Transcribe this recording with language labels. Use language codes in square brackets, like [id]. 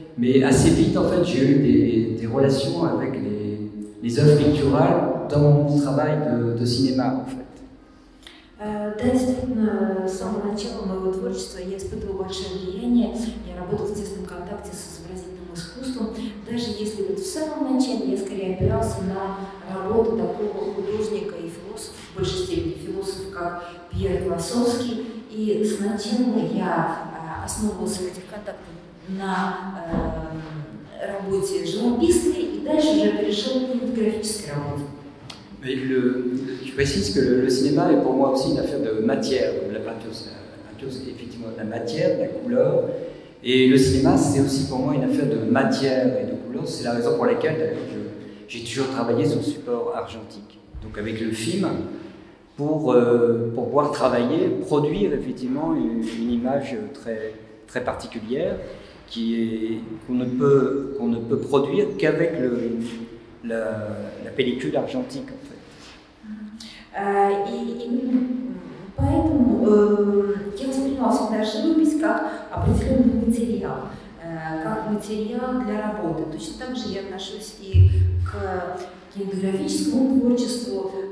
[fr] Mais assez vite, en fait, j'ai eu des relations avec les œuvres picturales dans mon travail de cinéma, en fait. [ru] Да, действительно, с самого начала моего творчества я испытывала большое влияние, я работала в тесном контакте с изобразительным искусством, даже если вот в самом начале я скорее опирался на работу такого художника и философа, в большей степени философа, как Пьер Клоссовский, и сначала я основывался в этих контактах на работе живописной, и дальше уже перешел к кинематографической работе. [fr] Mais je précise que le cinéma est pour moi aussi une affaire de matière, comme la peinture. La peinture, c'est effectivement la matière, la couleur. Et le cinéma, c'est aussi pour moi une affaire de matière et de couleur. C'est la raison pour laquelle, d'ailleurs, j'ai toujours travaillé sur support argentique. Donc avec le film, pour pouvoir travailler, produire effectivement une image très particulière qu'on ne peut produire qu'avec la pellicule argentique, en fait. [ru] И именно поэтому я воспринимала всегда живопись как определенный материал, как материал для работы. Точно так же я отношусь и к кинематографическому творчеству.